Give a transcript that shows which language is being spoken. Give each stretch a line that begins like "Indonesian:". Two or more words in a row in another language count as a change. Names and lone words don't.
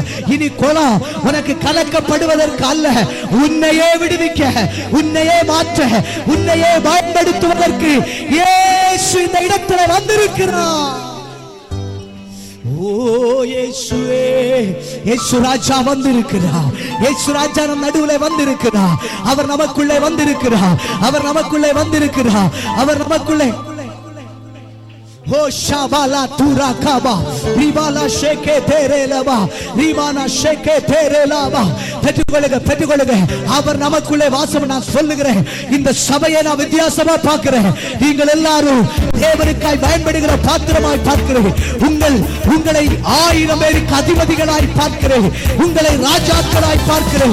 Tamil: இனி குளம் உனக்கு கலக்கப்படுவதற்கு அல்ல, உன்னையே விடுவிக்க, உன்னையே மாற்ற, உன்னையே பயன்படுத்துவதற்கு இயேசு இந்த இடத்துல வந்திருக்கிறார். ஓ இயேசுவே, இயேசு ராஜா வந்திருக்கிறார். இயேசு ராஜா நம் நடுவுல வந்திருக்கிறார். அவர் நமக்குள்ளே வந்திருக்கிறார். அவர் நமக்குள்ளே வந்திருக்கிறார். அவர் நமக்குள்ளே हो शाबाला तुरा काबा रिबाला शेके तेरे लबा रिबाना शेके तेरे लबा பெற்றுக்கொள்ளுங்க. அவர் நமக்குள்ளே வாசம். நான் சொல்லுகிறேன், இந்த சபையை நான் வித்தியாசமா பார்க்கிறேன். நீங்கள் எல்லாரும் தேவனுக்காய் பயன்படுகிற பாத்திரமாய் பார்க்கிறேன். உங்களை 1000 பேருக்கு அதிபதிகளாய் பார்க்கிறேன். உங்களை ராஜாக்களாய் பார்க்கிறேன்.